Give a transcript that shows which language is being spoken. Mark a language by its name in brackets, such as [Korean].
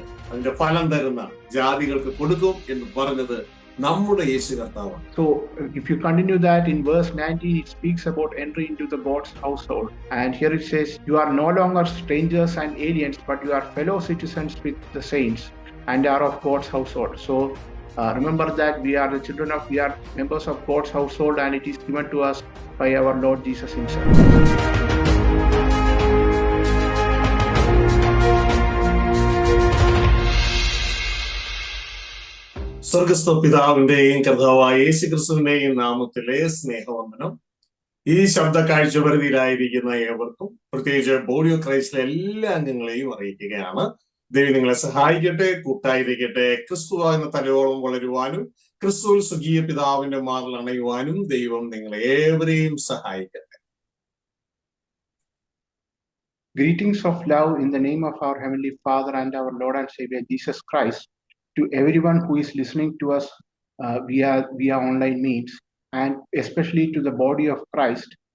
[Malayalam] അതിന്റെ ഫലം തരുന്ന ജാതികൾക്ക് കൊടുക്കും എന്ന് പറഞ്ഞത് നമ്മുടെ യേശു കർത്താവാണ്. [English] So if you continue that in verse 19, it speaks about entry into the God's household, and here it says, you are no longer strangers and aliens, but you are fellow citizens with the saints and are of God's household. So remember that we are members of God's household, and it is given to us by our Lord Jesus himself. [Malayalam] സ്വർഗസ്ഥ പിതാവിന്റെയും കർത്താവായ യേശു ക്രിസ്തുവിന്റെയും നാമത്തിലെ സ്നേഹവന്ദനം. ഈ ശബ്ദ കാഴ്ചപരിധിയിലായിരിക്കുന്ന ഏവർക്കും, പ്രത്യേകിച്ച് body of ക്രൈസ്റ്റിലെ എല്ലാ അംഗങ്ങളെയും അറിയിക്കുകയാണ്. ദൈവം നിങ്ങളെ സഹായിക്കട്ടെ, കൂട്ടായിരിക്കട്ടെ. ക്രിസ്തു എന്ന തലയോളം വളരുവാനും ക്രിസ്തുവിൽ സ്വകീയ പിതാവിന്റെ മാറിൽ അണയുവാനും ദൈവം നിങ്ങളെ ഏവരെയും സഹായിക്കട്ടെ. [English] Greetings of love in the name of our Heavenly Father and our Lord and Savior Jesus Christ to everyone who is listening to us via online means, and especially to the body of Christ.